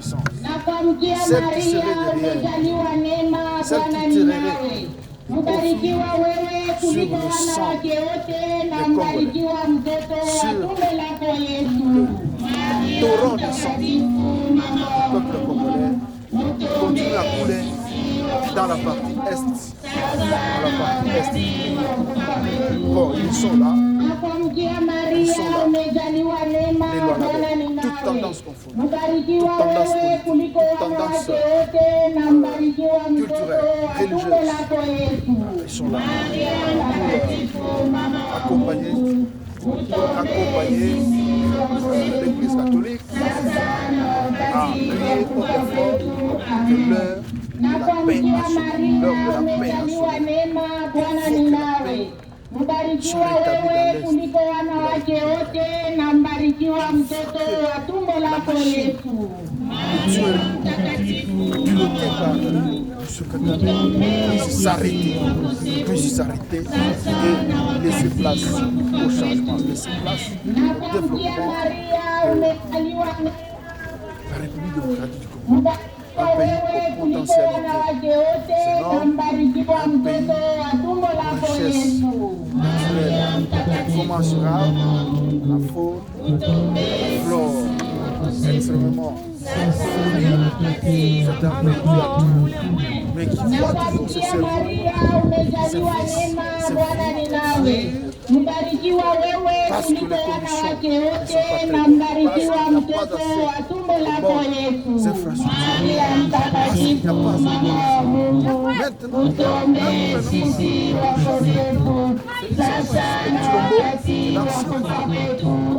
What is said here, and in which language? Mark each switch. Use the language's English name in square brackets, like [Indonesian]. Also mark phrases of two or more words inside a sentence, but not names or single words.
[Swahili] Na kuamkia Maria, umejaliwa neema, Bwana ni nawe. Mbarikiwa wewe kuliko wanawake wote, na mbarikiwa mtoto wa tumbo lako Yesu. Maria mtakatifu, mama wa Mungu, [French] continue à couler dans la partie est. Bon, ils sont là. [Swahili] Nakuamkia Maria, umejaliwa neema, Bwana ni nawe. Mbarikiwa wewe kuliko wanawake wote, na mbarikiwa mtoto wa tumbo lako Yesu. Maria mtakatifu, mama wa Mungu, [French] Accompagner l'Église catholique à prier pour l'effort de l'heure [Swahili] Nakuamkia Maria, umejaliwa neema, Bwana ni nawe. Mbarikiwa wewe kuliko wanawake wote, na mbarikiwa mtoto wa tumbo lako Yesu. Maria mtakatifu, [French] puisse s'arrêter et laisser place au changement, laisser place au développement. La République démocratique du Congo, un pays aux potentialités énormes, un pays de richesse naturelle, commensurable, la faune, la flore, extrêmement fournie. C'est un pays qui a tout, mais qui doit toujours se servir, [Swahili] Mbarikiwa wewe kuliko wanawake wote, na mbarikiwa mtoto wa tumbo lako Yesu. Maria mtakatifu, mama wa Mungu, utuombee sisi wakosefu, sasa na wakati wa kufa kwetu.